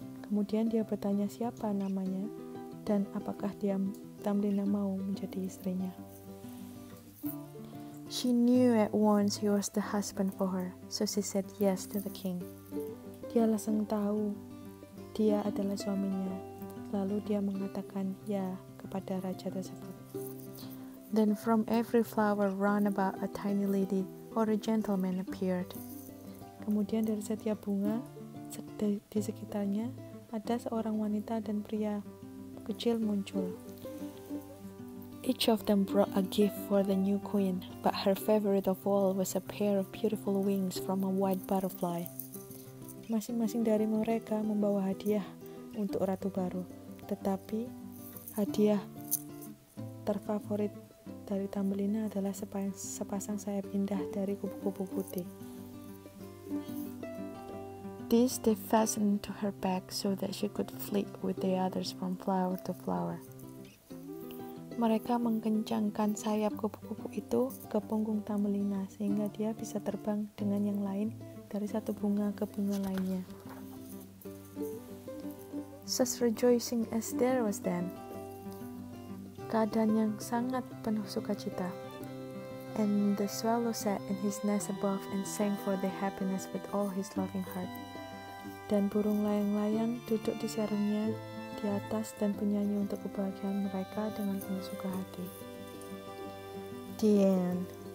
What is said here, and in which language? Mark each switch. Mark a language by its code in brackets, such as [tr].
[id] Kemudian dia bertanya siapa namanya dan apakah Thumbelina mau menjadi istrinya. [en] She knew at once he was the husband for her, so she said yes to the king. [id] Dia langsung tahu dia adalah suaminya, lalu dia mengatakan ya kepada raja tersebut. [en] Then from every flower round about a tiny lady or a gentleman appeared. [id] Kemudian dari setiap bunga di sekitarnya ada seorang wanita dan pria kecil muncul. [en] Each of them brought a gift for the new queen, but her favorite of all was a pair of beautiful wings from a white butterfly. [id] Masing-masing dari mereka membawa hadiah untuk ratu baru, tetapi hadiah terfavorit dari Thumbelina adalah sepasang sayap indah dari kupu-kupu putih. [en] This they fastened to her back so that she could flit with the others from flower to flower. [id] Mereka mengkencangkan sayap kupu-kupu itu ke punggung Thumbelina sehingga dia bisa terbang dengan yang lain dari satu bunga ke bunga lainnya. [en] Such rejoicing as there was then. [id] Keadaan yang sangat penuh sukacita. [en] And the swallow sat in his nest above and sang for their happiness with all his loving heart. [id] Dan burung layang-layang duduk di sarangnya di atas dan penyanyi untuk kebahagiaan mereka dengan penuh suka hati. [en] The end.